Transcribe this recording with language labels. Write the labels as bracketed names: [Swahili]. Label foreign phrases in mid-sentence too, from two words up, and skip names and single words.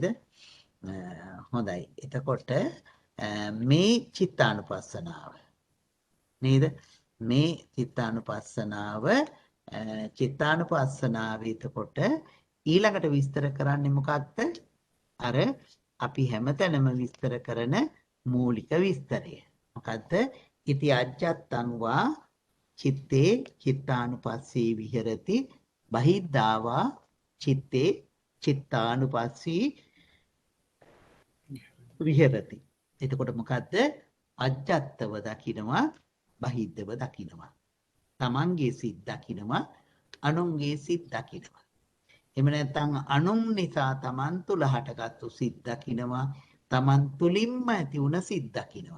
[Sinhala] හොඳයි. එතකොට මේ චිත්තානුපස්සනාව නේද? මේ චිත්තානුපස්සනාවේ එතකොට ඊළඟට විස්තර කරන්නේ මොකක්ද? අර අපි හැමතැනම විස්තර කරන මූලික විස්තරය. මොකද්ද? [Pali] ඉති අජ්ජත්තං වා චිත්තේ චිත්තානුපස්සී විහෙරති බහිද්ධාවා චිත්තේ චිත්තානුපස්සී විහෙරති. [Sinhala] එතකොට මොකද්ද? අජ්ජත්තව දකිනවා බහිද්ධව දකිනවා. තමන්ගේ සිත් දකිනවා අනුන්ගේ සිත් දකිනවා. එහෙම නැත්නම් අනුන් නිසා තමන් තුල හටගත්තු සිත් දකිනවා තමන් තුලින්ම ඇති වුණ සිත් දකිනවා.